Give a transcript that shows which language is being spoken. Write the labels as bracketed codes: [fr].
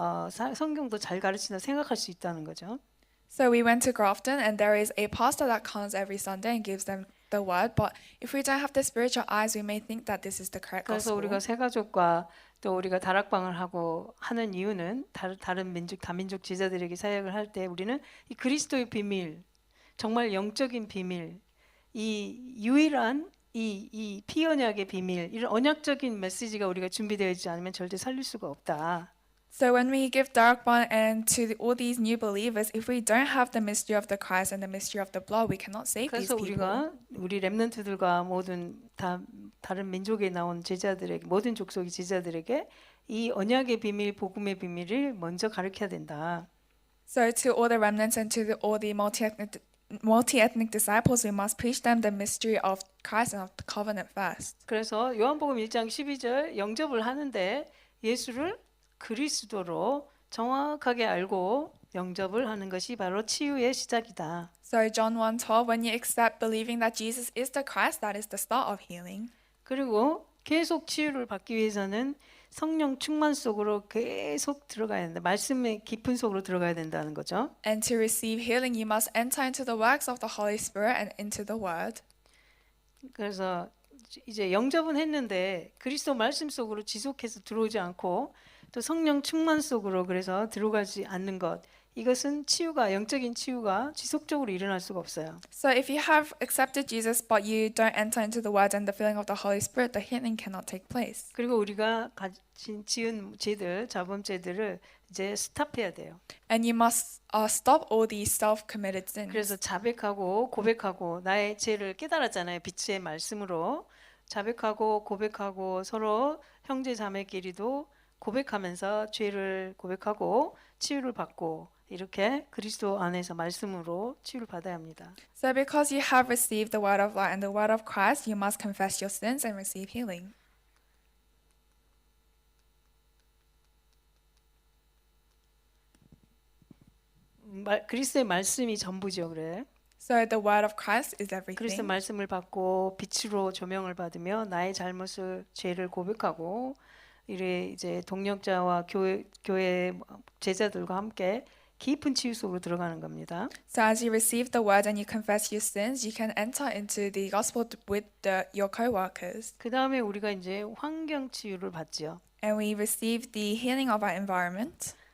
[ko] 성경도 잘 가르친다 생각할 수 있다는 거죠. [en] So we went to Grafton, and there is a pastor that comes every Sunday and gives them the word. But if we don't have the spiritual eyes, we may think that this is the correct [ko] 그래서 [en] gospel. [ko] 우리가 새가족과 또 우리가 다락방을 하고 하는 이유는 다른 민족 다민족 제자들에게 사역을 할 때 우리는 이 그리스도의 비밀, 정말 영적인 비밀, 이 유일한 이 피언약의 비밀, 이런 언약적인 메시지가 우리가 준비되어 있지 않으면 절대 살릴 수가 없다. [en] So when we give Darkbond and to all these new believers, if we don't have the mystery of the Christ and the mystery of the blood, we cannot save these [ko] 그래서 [en] people. [ko] 우리가 우리 렘넌트들과 모든 다른 민족에 나온 제자들에게 모든 족속의 제자들에게 이 언약의 비밀, 복음의 비밀을 먼저 가르쳐야 된다. [en] So to all the remnants and to all the multi-ethnic disciples, we must preach them the mystery of Christ and of the covenant first. [ko] 그래서 요한복음 1장 12절 영접을 하는데 예수를 그리스도로 정확하게 알고 영접을 하는 것이 바로 치유의 시작이다. [en] So John 1:12, when you accept believing that Jesus is the Christ, that is the start of healing. [ko] 그리고 계속 치유를 받기 위해서는 성령 충만 속으로 계속 들어가야 된다. 말씀의 깊은 속으로 들어가야 된다는 거죠. [en] And to receive healing, you must enter into the works of the Holy Spirit and into the Word. [ko] 그래서 이제 영접은 했는데 그리스도 말씀 속으로 지속해서 들어오지 않고 또 성령 충만 속으로 그래서 들어가지 않는 것. 이것은 치유가 영적인 치유가 지속적으로 일어날 수가 없어요. [en] So if you have accepted Jesus but you don't enter into the Word and the filling of the Holy Spirit, the healing cannot take place. [ko] 그리고 우리가 지은 죄들, 자범죄들을 이제 스탑해야 돼요. [en] And you must stop all these self-committed sins. [ko] 그래서 자백하고 고백하고 나의 죄를 깨달았잖아요. 빛의 말씀으로 자백하고 고백하고 서로 형제 자매끼리도 고백하면서 죄를 고백하고 치유를 받고 이렇게 그리스도 안에서 말씀으로 치유를 받아야 합니다. [en] So because you have received the Word of light and the Word of Christ, you must confess your sins and receive healing. [ko] 그리스도의 말씀이 전부죠, 그래. [en] So the Word of Christ is [ko] 그리스도 [en] everything. [ko] 말씀을 받고 빛으로 조명을 받으며 나의 잘못을 죄를 고백하고 이래 이제 동역자와 교회 제자들과 함께 깊은 치유 속으로 들어가는 겁니다. [en] So as you receive the Word and you confess your sins, you can enter into the gospel with your co-workers. [ko] 그 다음에 우리가 이제 환경 치유를 받죠. [en] And we receive the healing of our environment.